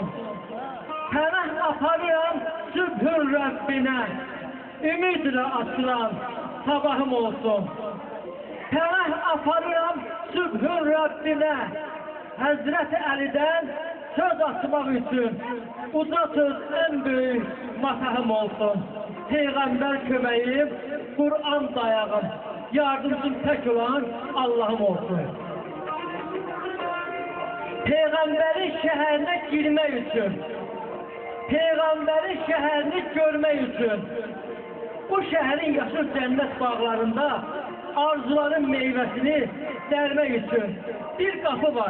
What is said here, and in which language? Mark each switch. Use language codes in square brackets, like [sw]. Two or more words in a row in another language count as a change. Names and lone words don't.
[az] Pənah aparıram sübhün Rəbbinə. Ümidlə açılan sabahım olsun. Pənah aparıram sübhün Rəbbinə. Həzrət Əlidən söz atmaq üçün uca söz [tr] en büyük [az] matahım olsun. Peygamber köməyim, Kur'an dayağım, yardımcım tek olan Allah'ım olsun. [tr] Peygamberin şehirine girmek için, Peygamberin şehrini görmek için, bu şehrin yaşıl cennet bağlarında arzuların meyvesini dermek için bir kapı var.